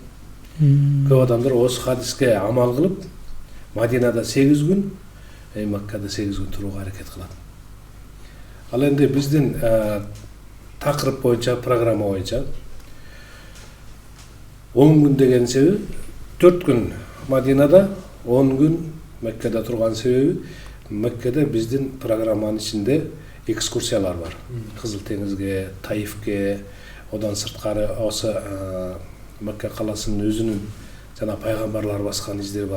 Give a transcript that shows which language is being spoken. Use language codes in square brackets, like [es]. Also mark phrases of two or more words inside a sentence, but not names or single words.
[kk] Көп адамдар осы хадиске амал қылып, Мадинада 8 күн, Маккада 8 күн тұруға әрекет қылады. Ал енді біздің тақырып бойынша, программа бойынша 10 күн деген себеби 4 күн Мадинада, 10 күн Меккеде [ky] турган себеби Меккеде биздин программанын ичинде экскурсиялар бар. Кызыл теңизге, Таифке, одан сырткары осы Мекке каласынын өзүнүн жана пайгамбарлар баскан издери бар.